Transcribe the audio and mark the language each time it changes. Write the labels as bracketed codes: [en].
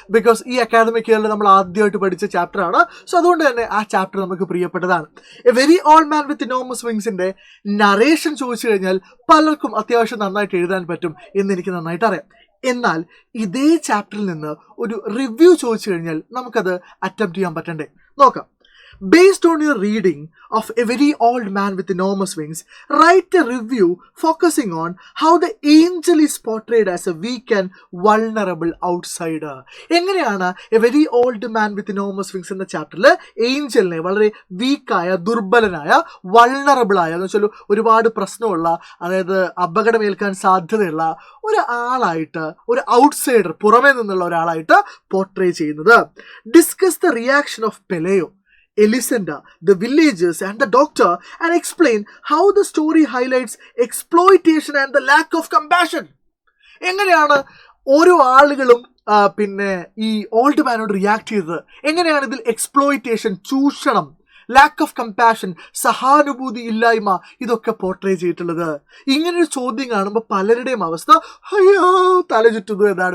[ml] Because ഈ academic ഇയറിൽ നമ്മൾ ആദ്യമായിട്ട് പഠിച്ച ചാപ്റ്ററാണ്. സോ അതുകൊണ്ട് തന്നെ ആ ചാപ്റ്റർ നമുക്ക് പ്രിയപ്പെട്ടതാണ്. A very old man with enormous വിങ്സിന്റെ narration ചോദിച്ചു കഴിഞ്ഞാൽ പലർക്കും അത്യാവശ്യം നന്നായിട്ട് എഴുതാൻ പറ്റും എന്ന് എനിക്ക് നന്നായിട്ട് അറിയാം. എന്നാൽ ഇതേ ചാപ്റ്ററിൽ നിന്ന് ഒരു റിവ്യൂ ചോദിച്ചു കഴിഞ്ഞാൽ നമുക്കത് അറ്റംപ്റ്റ് ചെയ്യാൻ പറ്റണ്ടേ? നോക്കാം. [en] Based on your reading of A Very Old Man with Enormous Wings, write a review focusing on how the angel is portrayed as a weak and vulnerable outsider. [ml] എങ്ങനെയാണ് A very old man with enormous wings എന്ന ചാപ്റ്ററിൽ ഏഞ്ചലിനെ വളരെ വീക്കായ, ദുർബലനായ, vulnerable ആയ എന്ന് വെച്ചാൽ ഒരുപാട് പ്രശ്നമുള്ള, അതായത് അപകടമേൽക്കാൻ സാധ്യതയുള്ള ഒരാളായിട്ട്, ഒരു ഔട്ട്സൈഡർ, പുറമേ നിന്നുള്ള ഒരാളായിട്ട് പോർട്രേ ചെയ്യുന്നത്. [en] Discuss the reaction of Pelayo, Elisenda, the villagers and the doctor, and explain how the story highlights exploitation and the lack of compassion. [ml] എങ്ങനെയാണ് ഓരോ ആളുകളും പിന്നെ ഈ ഓൾഡ് മാനോട് റിയാക്ട് ചെയ്തത്? എങ്ങനെയാണ് ഇതിൽ എക്സ്പ്ലോയിറ്റേഷൻ, ചൂഷണം, [en] lack of compassion, [ml] സഹാനുഭൂതി ഇല്ലായ്മ, ഇതൊക്കെ പോർട്രേ ചെയ്തിട്ടുള്ളത്? ഇങ്ങനൊരു ചോദ്യം കാണുമ്പോൾ പലരുടെയും അവസ്ഥ അയ്യോ തല ചുറ്റുന്നു എന്നാണ്.